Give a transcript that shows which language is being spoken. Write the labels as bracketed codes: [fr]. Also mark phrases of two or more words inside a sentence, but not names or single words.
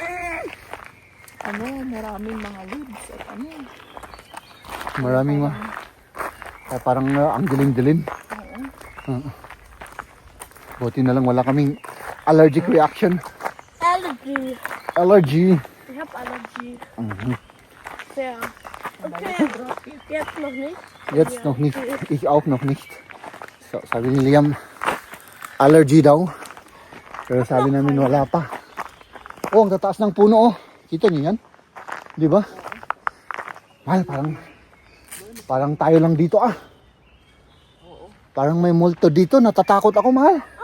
[tl] Maraming mga leaves at Maraming parang ang dilim-dilim. Buti na lang wala kaming [en] allergic reaction. [tl] Allergy. Allergy. [de] Ich hab Allergie. Mhm. Sehr. Okay. Jetzt noch nicht. Jetzt noch nicht. Ich auch noch nicht. [tl] So, sabi ni Liam, allergy daw. Pero sabi namin wala pa. Oh, ang tataas ng puno oh. Kita niyo yan? Di ba? Mahal, parang tayo lang dito ah. Parang may multo dito. Natatakot ako, mahal.